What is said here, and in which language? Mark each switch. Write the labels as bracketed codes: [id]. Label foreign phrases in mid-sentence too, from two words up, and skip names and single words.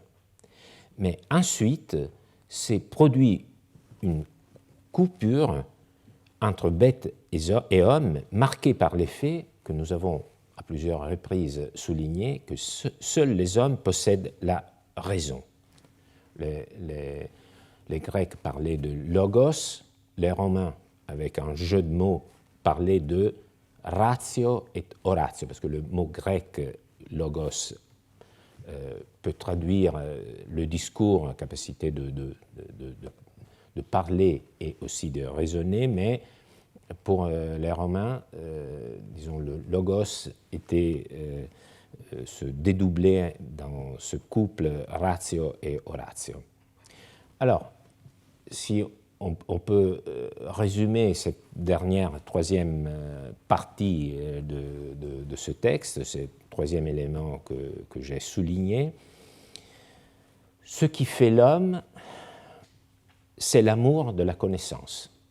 [fr] Mais ensuite, s'est produit une coupure entre bêtes et hommes, marquée par l'effet que nous avons à plusieurs reprises souligné, que seuls les hommes possèdent la raison. Les Grecs parlaient de logos, les Romains, avec un jeu de mots, parlaient de [la] ratio et oratio, [fr] parce que le mot grec logos peut traduire le discours, la capacité de parler et aussi de raisonner, mais pour les Romains, disons, le logos se dédoublait dans ce couple [la] ratio et oratio. [fr] Alors, si on peut résumer cette troisième partie de ce texte, ce troisième élément que j'ai souligné, ce qui fait l'homme, c'est l'amour de la connaissance.